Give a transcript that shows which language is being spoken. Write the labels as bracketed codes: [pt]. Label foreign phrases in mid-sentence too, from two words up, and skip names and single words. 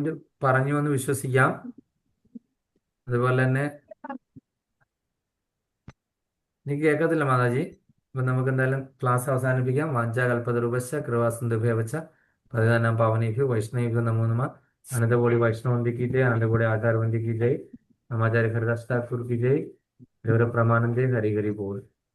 [ml] പോയിന്റ് പറഞ്ഞു എന്ന് വിശ്വസിക്കാം. അതുപോലെ തന്നെ എനിക്ക് കേൾക്കത്തില്ല മാതാജി. അപ്പൊ നമുക്ക് എന്തായാലും ക്ലാസ് അവസാനിപ്പിക്കാം. [sa] വാഞ്ചാകൽപതരൂപശ്ച കൃപാസിന്ധുഭ്യവച്ച പതിനാനാം പാവനേഭ്യോ വൈഷ്ണവേഭ്യോ നമോ നമഃ. അനന്തകോടി വൈഷ്ണവന്തി [hi] की जय, अनंतकोटि आचार्यवंदी की जय, नमाचार्य हरिदास ठाकुर की जय, प्रमानंदे हरि हरि बोल.